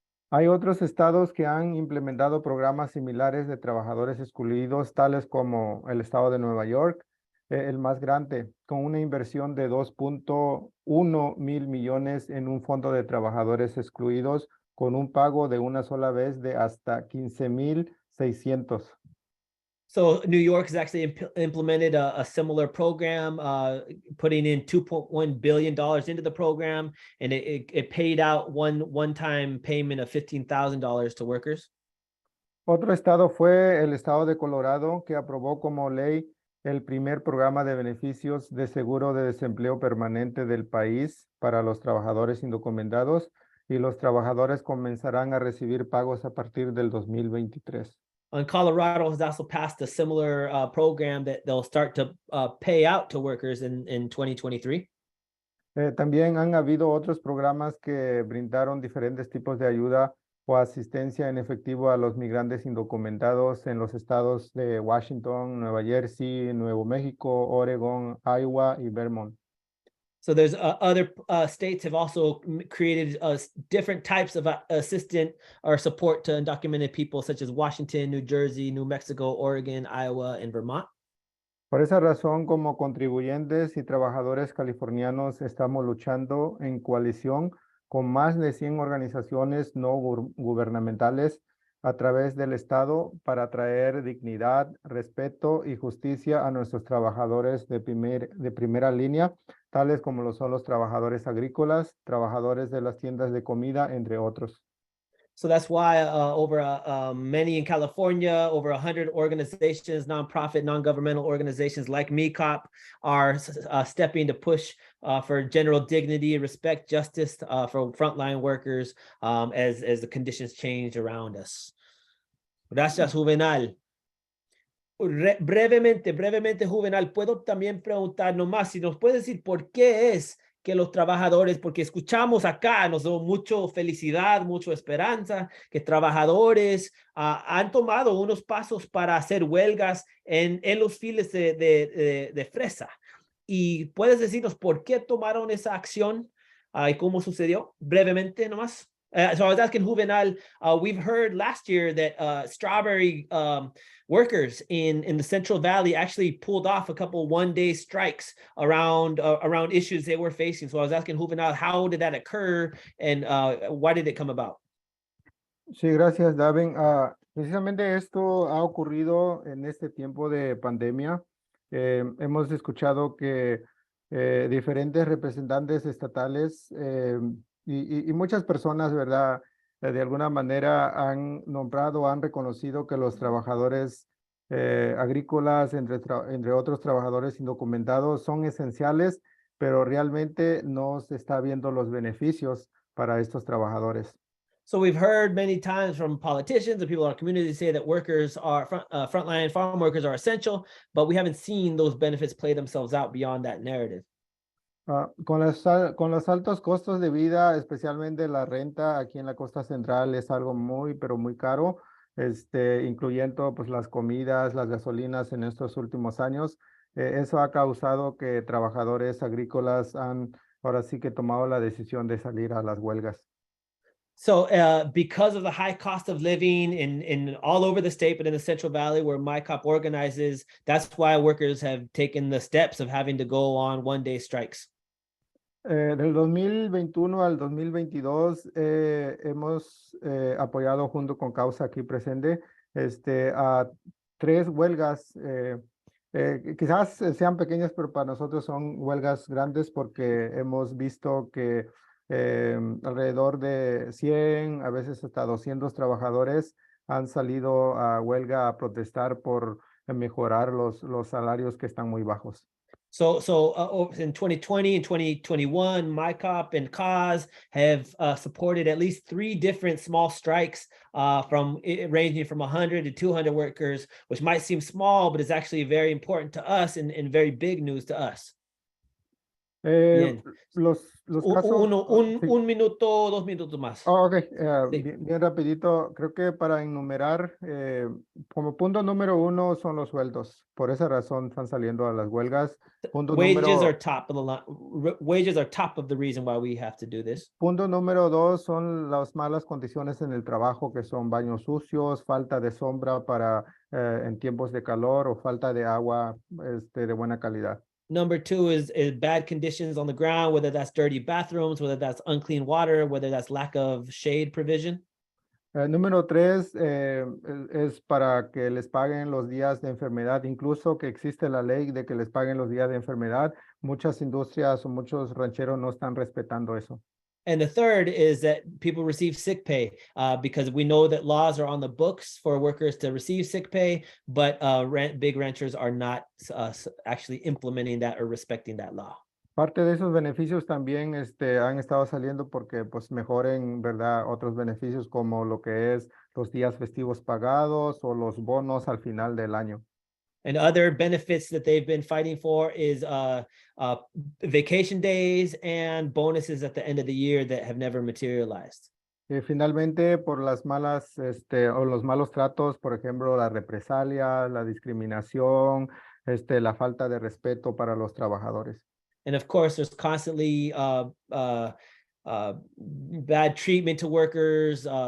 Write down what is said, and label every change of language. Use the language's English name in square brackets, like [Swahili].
[Spanish] Hay otros estados que han implementado programas similares de trabajadores excluidos, tales como el estado de Nueva York, el más grande, con una inversión de 2.1 mil millones en un fondo de trabajadores excluidos, con un pago de una sola vez de hasta 15,600. [English] So New York has actually implemented a similar program, putting in $2.1 billion into the program, and it paid out one-time payment of $15,000 to workers. [Spanish] Otro estado fue el estado de Colorado, que aprobó como ley el primer programa de beneficios de seguro de desempleo permanente del país para los trabajadores indocumentados, y los trabajadores comenzarán a recibir pagos a partir del 2023. [English] And Colorado has also passed a similar program that they'll start to pay out to workers in 2023. [Spanish] También han habido otros programas que brindaron diferentes tipos de ayuda o asistencia en efectivo a los migrantes indocumentados en los estados de Washington, Nueva Jersey, Nuevo México, Oregon, Iowa y Vermont. [English] So there's other states have also created different types of assistance or support to undocumented people, such as Washington, New Jersey, New Mexico, Oregon, Iowa, and Vermont. [Spanish] Por esa razón, como contribuyentes y trabajadores californianos, estamos luchando en coalición con más de 100 organizaciones no gubernamentales a través del Estado para traer dignidad, respeto y justicia a nuestros trabajadores de primera línea, tales como lo son los trabajadores agrícolas, trabajadores de las tiendas de comida, entre otros. [English] So that's why many in California, over 100 organizations, nonprofit, non-governmental organizations like MECOP are stepping to push for general dignity, respect, justice for frontline workers as the conditions change around us. [Spanish] Gracias, Juvenal. Brevemente, Juvenal, puedo también preguntar nomás si nos puede decir por qué es que los trabajadores, porque escuchamos acá, nos dio mucha felicidad, mucha esperanza, que trabajadores han tomado unos pasos para hacer huelgas en los files de fresa. ¿Y puedes decirnos por qué tomaron esa acción y cómo sucedió? Brevemente nomás. [English] So I was asking Juvenal, we've heard last year that strawberry workers in the Central Valley actually pulled off a couple one-day strikes around issues they were facing. So I was asking Juvenal, how did that occur and why did it come about? [Spanish] Sí, gracias, Daven. Precisamente esto ha ocurrido en este tiempo de pandemia. Hemos escuchado que diferentes representantes estatales y muchas personas, ¿verdad? De alguna manera han nombrado, han reconocido que los trabajadores agrícolas, entre otros trabajadores indocumentados, son esenciales, pero realmente no se está viendo los beneficios para estos trabajadores. [English] So we've heard many times from politicians and people in our community say that workers are frontline farm workers are essential, but we haven't seen those benefits play themselves out beyond that narrative. [Spanish] Con los altos costos de vida, especialmente la renta aquí en la costa central es algo muy, pero muy caro, incluyendo pues las comidas, las gasolinas en estos últimos años. Eso ha causado que trabajadores agrícolas han ahora sí que tomado la decisión de salir a las huelgas. [English] So because of the high cost of living in all over the state, but in the Central Valley where MyCop organizes, that's why workers have taken the steps of having to go on one-day strikes. [Spanish] Del 2021 al 2022 hemos apoyado junto con Causa aquí presente a 3 huelgas. Quizás sean pequeñas, pero para nosotros son huelgas grandes porque hemos visto que alrededor de 100, a veces hasta 200 trabajadores han salido a huelga a protestar por mejorar los salarios que están muy bajos. [English] So in 2020 and 2021, MyCop and Cause have supported at least 3 different small strikes ranging from 100 to 200 workers, which might seem small, but is actually very important to us and very big news to us. [Spanish] Bien. Los casos... sí. Un minuto, 2 minutos más. Ok, Sí. bien rapidito. Creo que para enumerar, como punto número 1 son los sueldos. Por esa razón están saliendo a las huelgas. [English] Wages are top of the line. Wages are top of the reason why we have to do this. [Spanish] Punto número 2 son las malas condiciones en el trabajo, que son baños sucios, falta de sombra para en tiempos de calor o falta de agua de buena calidad. [English] Number 2 is bad conditions on the ground, whether that's dirty bathrooms, whether that's unclean water, whether that's lack of shade provision. [Spanish] Número 3 es para que les paguen los días de enfermedad, incluso que existe la ley de que les paguen los días de enfermedad. Muchas industrias o muchos rancheros no están respetando eso. [English] And the third is that people receive sick pay because we know that laws are on the books for workers to receive sick pay, but big ranchers are not actually implementing that or respecting that law. [Spanish] Parte de esos beneficios también han estado saliendo porque pues mejoren, ¿verdad? Otros beneficios como lo que es los días festivos pagados o los bonos al final del año. [English] And other benefits that they've been fighting for is vacation days and bonuses at the end of the year that have never materialized. [Spanish] Finalmente, por las malas o los malos tratos, por ejemplo, la represalia, la discriminación, la falta de respeto para los trabajadores. [English] And of course, there's constantly bad treatment to workers.